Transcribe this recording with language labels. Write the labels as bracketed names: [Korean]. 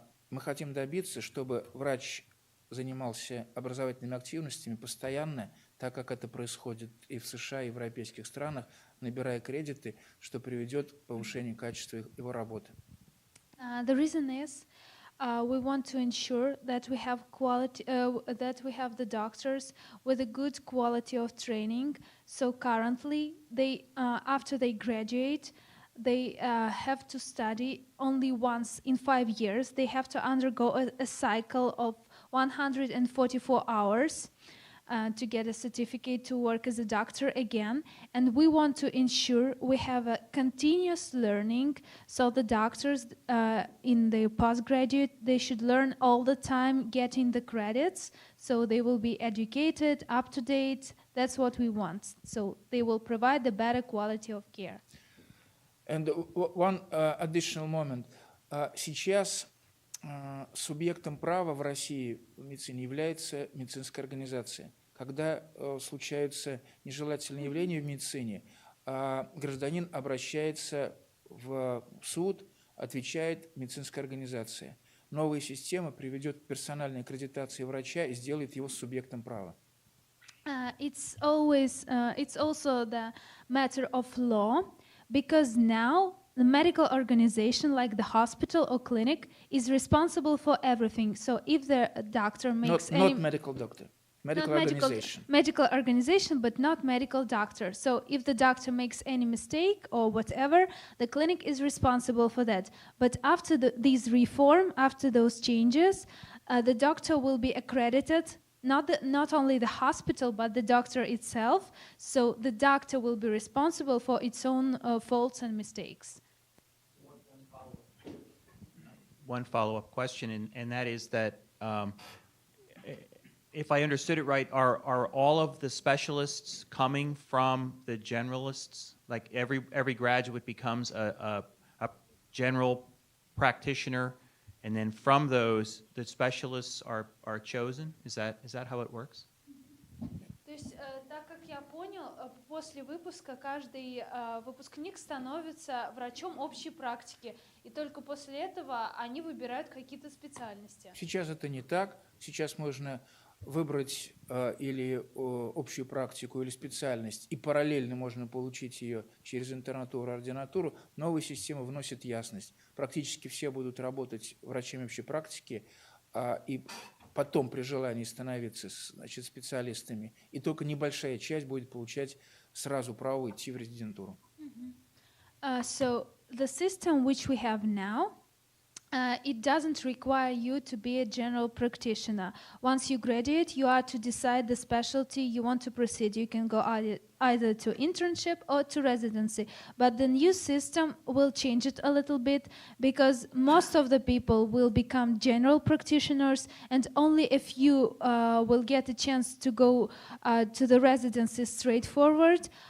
[Russian] Мы хотим добиться, чтобы врач занимался образовательными активностями постоянно, так как это происходит и в США, и в европейских странах, набирая кредиты, что приведет к повышению качества его работы. [English] The reason is we want to ensure that we have quality, that we have the doctors with a good quality of training. So currently, they after they graduate, they have to study only once in 5 years. They have to undergo a cycle of 144 hours to get a certificate to work as a doctor again. And we want to ensure we have a continuous learning, so the doctors in the postgraduate, they should learn all the time, getting the credits, so they will be educated, up to date. That's what we want. So they will provide the better quality of care. And one additional moment. [Russian] Сейчас субъектом права в России в медицине является медицинская организация. Когда случаются нежелательные явления в медицине, гражданин обращается в суд, отвечает медицинская организация. Новая система приведет к персональной аккредитации врача и сделает его субъектом права. [English] It's also the matter of law, because now the medical organization, like the hospital or clinic, is responsible for everything. So if the doctor makes Not medical doctor, medical organization. Medical organization, but not medical doctor. So if the doctor makes any mistake or whatever, the clinic is responsible for that. But after these reform, after those changes, the doctor will be accredited. Not only the hospital, but the doctor itself. So the doctor will be responsible for its own faults and mistakes. One follow-up question, and that is that if I understood it right, are all of the specialists coming from the generalists? Like every graduate becomes a general practitioner, and then from those, the specialists are chosen? Is that how it works? [Russian] То есть, так как я понял, после выпуска каждый выпускник становится врачом общей практики, и только после этого они выбирают какие-то специальности. Сейчас это не так. Сейчас можно выбрать или общую практику, или специальность, и параллельно можно получить ее через интернатуру, ординатуру. Новая система вносит ясность. Практически все будут работать врачами общей практики, и потом при желании становиться, значит, специалистами. И только небольшая часть будет получать сразу право идти в резидентуру. [English] So the system which we have now, it doesn't require you to be a general practitioner. Once you graduate, you are to decide the specialty you want to proceed. You can go either to internship or to residency. But the new system will change it a little bit because most of the people will become general practitioners, and only if you will get a chance to go to the residency straightforward.